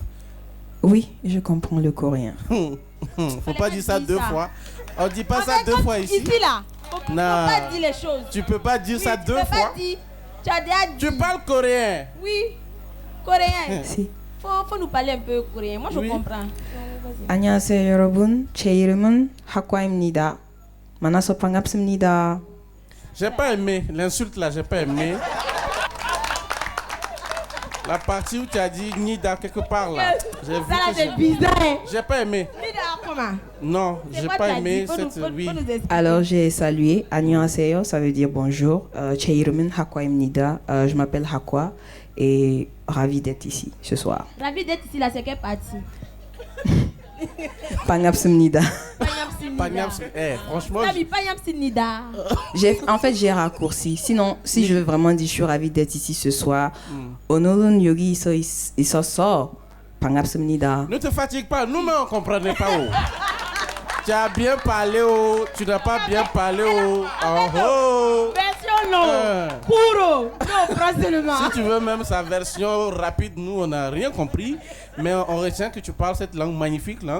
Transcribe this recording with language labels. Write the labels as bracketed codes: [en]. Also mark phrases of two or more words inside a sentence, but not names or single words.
[fr] Oui, je comprends le coréen. Faut pas dire ça deux fois. On dit pas ça deux fois ici. Ici là. Faut pas dire les choses. Tu peux pas dire ça deux fois. Tu as déjà dit. Tu parles coréen. Oui, coréen. Si. Faut nous parler un peu coréen. Moi, je comprends. [ko] 안녕하세요, 여러분. 제 이름은 학과입니다. 만나서 반갑습니다. [fr] J'ai pas aimé l'insulte là, j'ai pas aimé. La partie où tu as dit Nida quelque part là. Ça là, c'est bizarre. J'ai pas aimé. Nida comment? Non, j'ai pas aimé cette. Oui. Alors j'ai salué. 안녕하세요, ça veut dire bonjour. [ko] 제 이름은 학과입니다. [fr] Je m'appelle Hakwa et ravi d'être ici ce soir. Ravi d'être ici là, c'est quelle partie? [ko] 반갑습니다. [fr] Franchement. En fait, j'ai raccourci. Sinon, si je veux vraiment dire je suis ravi d'être ici ce soir, [ko] 오늘은 여기 있어서 반갑습니다. [fr] Ne te fatigue pas, nous-mêmes on ne comprenait pas. Tu as bien parlé, tu n'as pas bien parlé. Version longue, puro, non, brasilement. Si tu veux même sa version rapide, nous on n'a rien compris, mais on retient que tu parles cette langue, magnifique langue.